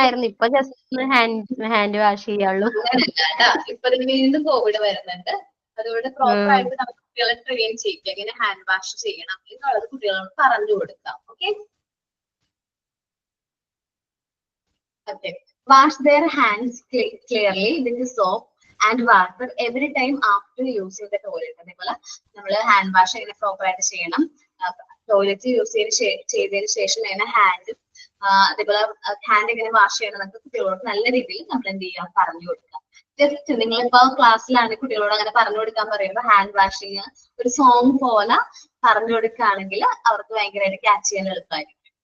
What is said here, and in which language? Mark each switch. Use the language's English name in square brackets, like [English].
[Malayalam] ഇപ്പൊ just hand wash ചെയ്യാവുള്ളൂ. അങ്ങനെയല്ല ഇപ്പൊ വീണ്ടും കോവിഡ് വരുന്നുണ്ട്. അതുകൊണ്ട് പ്രോപ്പർ ആയിട്ട് നമുക്ക് കുട്ടികളെ ട്രെയിൻ ചെയ്യിക്കുക എങ്ങനെ ഹാൻഡ് വാഷ് ചെയ്യണം എന്നുള്ളത് കുട്ടികളോട് പറഞ്ഞു കൊടുക്കാം. Okay. [English] Wash their hands clearly with soap and water every time after using the toilet. [Malayalam] അതേപോലെ നമ്മൾ ഹാൻഡ് വാഷ് എങ്ങനെ പ്രോപ്പർ ആയിട്ട് ചെയ്യണം, ടോയ്ലറ്റ് യൂസ് ചെയ്തതിന് ശേഷം എങ്ങനെ ഹാൻഡ് അതേപോലെ ഹാൻഡ് എങ്ങനെ വാഷ് ചെയ്യണം എന്നൊക്കെ കുട്ടികളോട് നല്ല രീതിയിൽ നമ്മൾ എന്ത് ചെയ്യാം പറഞ്ഞു കൊടുക്കാം. ജസ്റ്റ് നിങ്ങളിപ്പോ ക്ലാസ്സിലാണ് കുട്ടികളോട് അങ്ങനെ പറഞ്ഞു കൊടുക്കാൻ പറയുമ്പോൾ ഹാൻഡ് വാഷിങ് ഒരു സോങ് പോലെ പറഞ്ഞു കൊടുക്കുകയാണെങ്കിൽ അവർക്ക് ഭയങ്കരമായിട്ട് ക്യാച്ച് ചെയ്യാൻ എളുപ്പമായിരിക്കും.